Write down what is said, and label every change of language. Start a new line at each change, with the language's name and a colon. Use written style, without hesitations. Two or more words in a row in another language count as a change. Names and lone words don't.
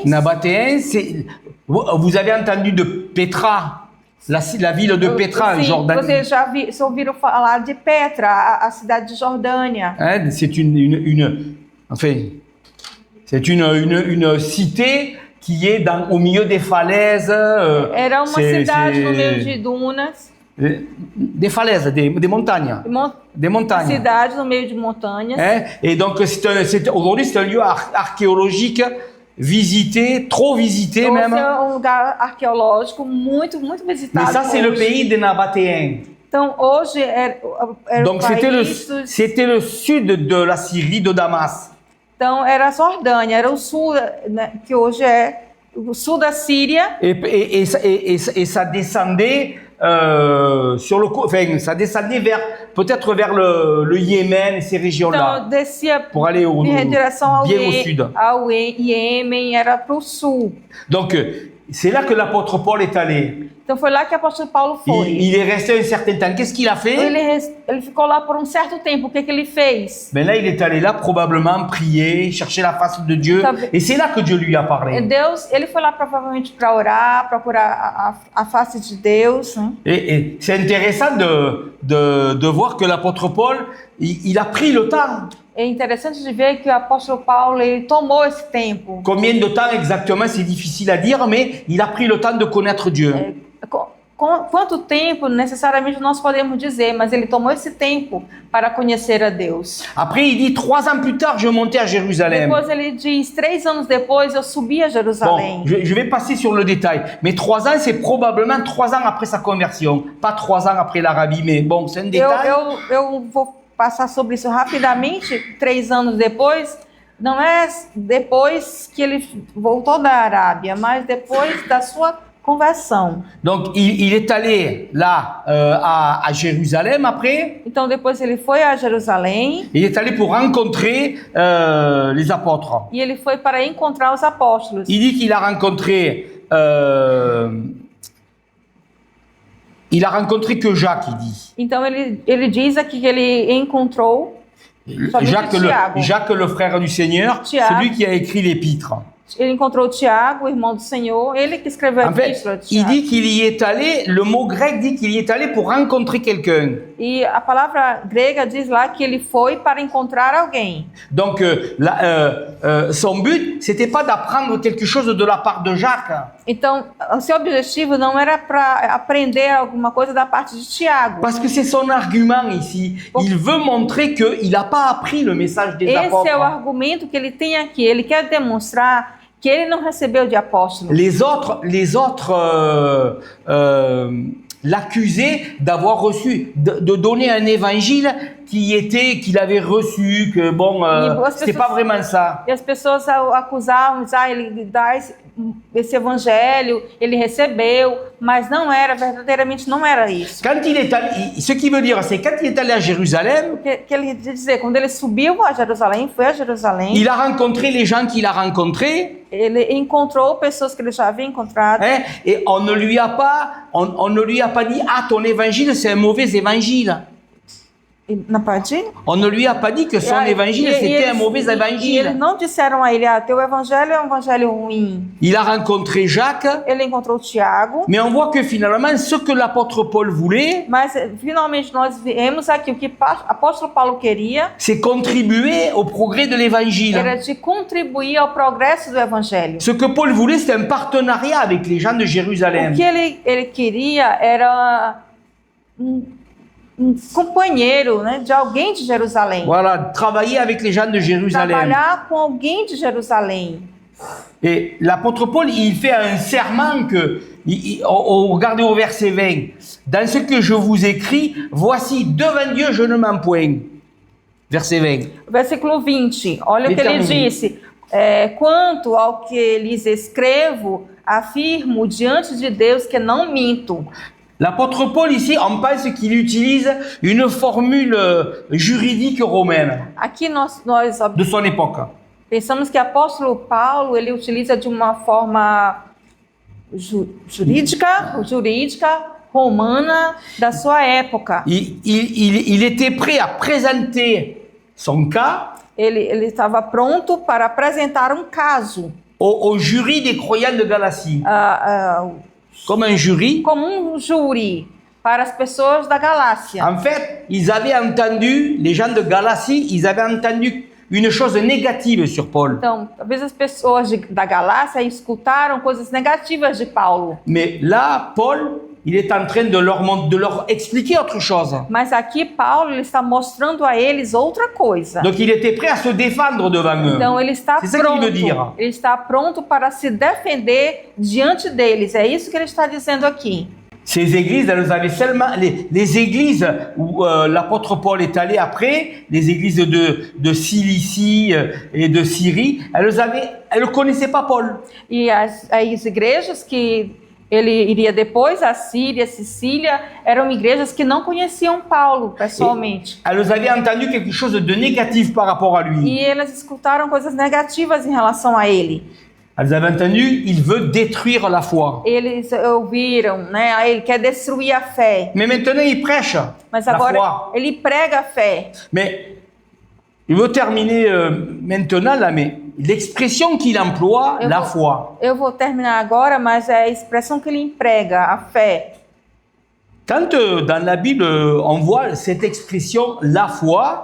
French: Nabatéens, vous avez entendu de Petra, la ville de Petra, en
Portuguese: Sim,
French: Jordanie.
Portuguese: vocês já ouviram falar de Petra, a cidade de Jordânia.
French: Hein, c'est une cité qui est au milieu des falaises.
Portuguese: Era uma cidade no meio de dunas.
French: Des falaises, des montagnes. Des montagnes.
Portuguese: Cidade no meio de montanhas.
French: Hein? Et donc, aujourd'hui, c'est un lieu archéologique visité, trop visité
Portuguese: Então,
French: même.
Portuguese: é um lugar arqueológico muito visitado.
French: Mais ça, c'est le
Portuguese: hoje.
French: pays des Nabatéens.
Portuguese: Então, hoje era
French: Donc,
Portuguese: o país dos...
French: c'était le sud de la Syrie, de Damas.
Portuguese: Então, era a Jordânia, era o sul, né, que hoje é o sul da Síria.
French: Et ça descendait ça descendait peut-être vers le Yémen et ces régions-là.
Portuguese: Então, descia
French: Pour aller
Portuguese: em direção
French: bien au sud.
Portuguese: ao Iêmen, era para o sul.
French: Donc, c'est là que l'apôtre Paul est allé.
Portuguese: Então, foi lá que o apóstolo Paulo foi.
French: Il est resté un certain temps. Qu'est-ce qu'il a fait?
Portuguese: Ele ficou lá por um certo tempo. O que ele fez?
French: Ben là, il est allé là probablement prier, chercher la face de Dieu. Et c'est là que Dieu lui a parlé.
Portuguese: Ele foi lá provavelmente para orar, procurar a face de Deus. Né?
French: Et c'est intéressant de voir que l'apôtre Paul, il a pris le temps.
Portuguese: É interessante de ver que o apóstolo Paulo ele tomou esse tempo.
French: Combien de temps exactement, c'est difficile à dire, mais il a pris le temps de connaître Dieu.
Portuguese: Quanto tempo necessariamente nós podemos dizer, mas ele tomou esse tempo para conhecer a Deus.
French: Après, il dit 3 ans plus tard, je montais à Jérusalem.
Portuguese: Depois ele diz 3 anos depois eu subi a Jerusalém.
French: Bon, je vais passer sur le détail, mais 3 ans, c'est probablement 3 ans après sa conversion, pas 3 ans après l'Arabie, mais bon, c'est un détail.
Portuguese: Eu vou passar sobre isso rapidamente. 3 anos depois, não é depois que ele voltou da Arábia, mas depois da sua conversão.
French: Donc, il est allé là à Jérusalem après.
Portuguese: Então, depois ele foi a Jerusalém.
French: Il est allé pour rencontrer les apôtres.
Portuguese: E ele foi para encontrar os apóstolos.
French: Il dit qu'il a rencontré... il a rencontré que Jacques, il dit.
Portuguese: Então, ele diz aqui que ele encontrou
French: Jacques, le frère du Seigneur,
Portuguese: Tiago.
French: Celui qui a écrit l'épître.
Portuguese: Ele encontrou o Tiago, o irmão do Senhor, ele que escreveu a
French: En fait,
Portuguese: epístola de
French: il
Portuguese: Tiago.
French: dit qu'il y est allé, le mot grec dit qu'il y est allé pour rencontrer quelqu'un.
Portuguese: E a palavra grega diz lá que ele foi para encontrar alguém.
French: Donc, son but, c'était pas d'apprendre quelque chose de la part de Jacques.
Portuguese: Então, o seu objetivo não era para aprender alguma coisa da parte de Tiago.
French: Parce que c'est son argument ici. Il veut montrer qu'il n'a pas appris le message des apôtres.
Portuguese: Esse é o argumento que ele tem aqui. Ele quer demonstrar que ele não recebeu de apóstolos.
French: Les autres l'accusaient d'avoir reçu, de donner un évangile qu'il avait reçu, que bon, c'était pas vraiment ça.
Portuguese: E as pessoas acusavam, ele dá esse evangelho, ele recebeu, mas não era, verdadeiramente não era isso.
French: Quand il est allé, ce qui veut dire, c'est quand il est allé à Jérusalem,
Portuguese: Que ele dizer, quando ele subiu a Jerusalém, foi a Jerusalém,
French: il a rencontré les gens qu'il a rencontrés.
Portuguese: ele encontrou pessoas que ele já havia encontrado.
French: Hein, et on ne lui a pas dit, ah, ton évangile, c'est un mauvais évangile.
Portuguese: Na parte?
French: On ne lui a pas dit que son évangile, c'était un mauvais
Portuguese: E eles
French: évangile.
Portuguese: não disseram a ele, teu evangelho é um evangelho ruim.
French: Il a rencontré Jacques,
Portuguese: Ele encontrou Tiago,
French: mais on voit que finalement, ce que l'apôtre Paul voulait,
Portuguese: mas finalmente nós vemos aqui o que o apóstolo Paulo queria
French: c'est contribuer au progrès de l'évangile.
Portuguese: era de contribuir ao progresso do evangelho.
French: Ce que Paul voulait, c'était un partenariat avec les gens de Jérusalem.
Portuguese: O que ele queria era um companheiro, né, de alguém de Jerusalém.
French: Voilà, travailler avec les gens de Jérusalem.
Portuguese: Trabalhar com alguém de Jerusalém.
French: Et l'apôtre Paul, il fait un serment que, regardez au verset 20, dans ce que je vous écris, voici, devant Dieu, je ne mens point. Verset 20.
Portuguese: Versículo 20, olha o que ele
French: Termine.
Portuguese: disse. Quanto ao que lhes escrevo, afirmo diante de Deus que não minto.
French: L'apôtre Paul, ici, on pense qu'il utilise une formule juridique romaine
Portuguese: Aqui nós
French: de son époque.
Portuguese: pensamos que o apóstolo Paulo ele utiliza de uma forma jurídica romana da sua época.
French: Il était prêt à présenter son cas
Portuguese: Ele estava pronto para apresentar um caso
French: au jury des croyants de Galatie. Comme un jury.
Portuguese: como um júri para as pessoas da Galácia.
French: En fait, ils avaient entendu, les gens de Galatie, ils avaient entendu une chose négative sur Paul.
Portuguese: Então, talvez as pessoas da Galácia escutaram coisas negativas de Paulo.
French: Mais là, Paul, il est en train de leur expliquer autre chose.
Portuguese: Mas aqui Paulo ele está mostrando a eles outra coisa.
French: Donc il était prêt à se défendre devant eux.
Portuguese: Então ele está
French: C'est ça qu'il veut dire.
Portuguese: pronto. Ele está pronto para se defender diante deles. É isso que ele está dizendo aqui.
French: Ces églises, elles avaient seulement les églises où l'apôtre Paul est allé après, les églises de Cilicie et de Syrie, elles ne connaissaient pas Paul.
Portuguese: E as igrejas que ele iria depois, a Síria, a Sicília, eram igrejas que não conheciam Paulo pessoalmente.
French: Elles avaient entendu quelque chose de négatif par rapport à lui.
Portuguese: E elas escutaram coisas negativas em relação a ele.
French: Elles avaient entendu, il veut détruire la foi.
Portuguese: Eles ouviram, né? Ele quer destruir a fé.
French: Mais maintenant, il prêche
Portuguese: Mas
French: la
Portuguese: agora
French: foi.
Portuguese: ele prega a fé.
French: Mais il veut terminer maintenant là, mais l'expression qu'il emploie, la foi.
Portuguese: Eu vou terminar agora, mas é a expressão que ele emprega, a fé.
French: Quand dans la Bible, on voit cette expression, la foi,